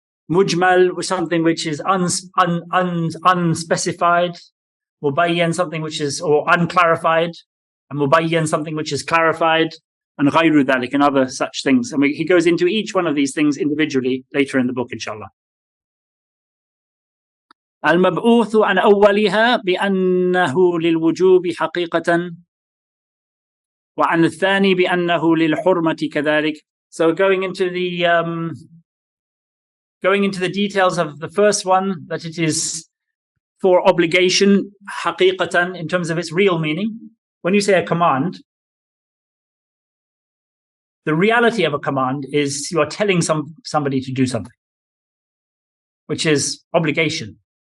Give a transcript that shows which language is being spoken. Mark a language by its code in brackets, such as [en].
[en] Mujmal, something which is unspecified. Mubayyan, something which is unclarified. And mubayyan, something which is clarified. And [ar] ghayru dhalik, [en] and other such things. And he goes into each one of these things individually later in the book, inshallah. [ar] المبعوث عن أولها بأنه للوجوب حقيقة وعن الثاني بأنه للحرمة كذلك. [en] So going into the details of the first one, that it is for obligation حقيقة in terms of its real meaning. When you say a command, the reality of a command is you are telling somebody to do something, which is obligation.